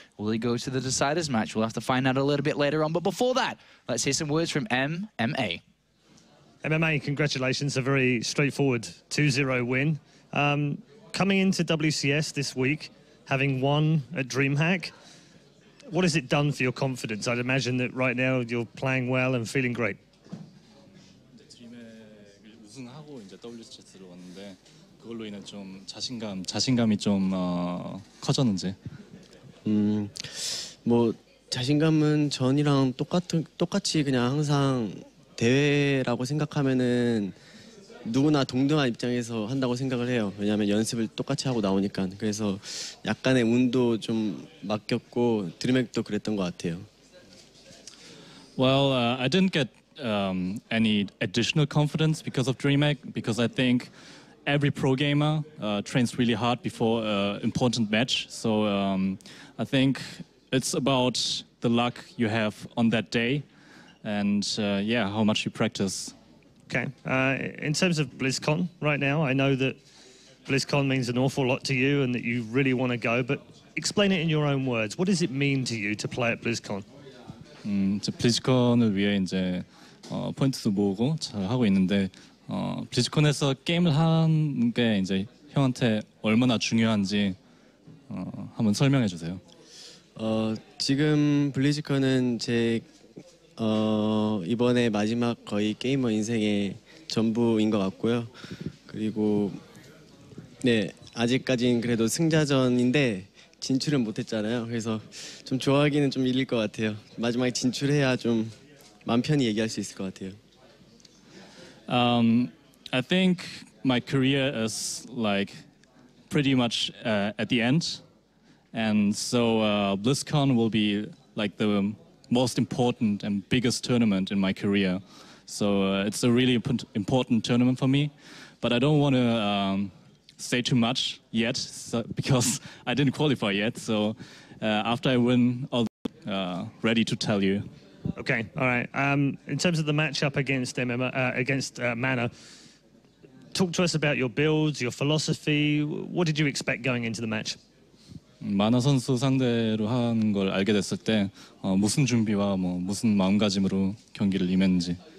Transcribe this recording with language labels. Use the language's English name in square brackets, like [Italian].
[English] Will he go to the deciders match? We'll have to find out a little bit later on. But before that, let's hear some words from MMA. MMA, congratulations. A very straightforward 2-0 win. Coming into WCS this week, having won at DreamHack, what has it done for your confidence? I'd imagine that right now you're playing well and feeling great. [Korean] DreamHack을 우승하고 이제 WCS로 왔는데 그걸로 인해 좀 자신감이 좀 커졌는지. 뭐 자신감은 전이랑 똑같이 그냥 항상 대회라고 생각하면은 누구나 동등한 입장에서 한다고 생각을 해요. 왜냐하면 연습을 똑같이 하고 나오니까. 그래서 약간의 운도 좀 맡겼고 드림액도 그랬던 것 같아요. [English] Well, I didn't get any additional confidence because of DreamHack, because I think every pro gamer trains really hard before an important match. So I think it's about the luck you have on that day and yeah, how much you practice. Okay. In terms of BlizzCon right now, I know that BlizzCon means an awful lot to you and that you really want to go, but explain it in your own words. What does it mean to you to play at BlizzCon? [Korean] 이제 블리즈컨을 위해 이제 포인트도 모으고 잘 하고 있는데 블리즈컨에서 게임을 하는 게 이제 형한테 얼마나 중요한지 한번 설명해 주세요. 지금 블리즈컨은 제 이번에 마지막 거의 게이머 인생의 전부인 것 같고요. 그리고 네, 아직까지는 그래도 승자전인데 진출은 못했잖아요. 그래서 좀 좋아하기는 좀 일릴 것 같아요. 마지막에 진출해야 좀 마음 편히 얘기할 수 있을 것 같아요. [English] I think my career is like pretty much at the end, and so BlizzCon will be like the most important and biggest tournament in my career. So it's a really important tournament for me, but I don't want to say too much yet because I didn't qualify yet. So after I win, I'll be ready to tell you. Okay, all right. In terms of the matchup against Mana, talk to us about your builds, your philosophy. What did you expect going into the match? [Korean] 마나 선수 상대로 하는 걸 알게 됐을 때 무슨 준비와 무슨 마음가짐으로 경기를 임했는지.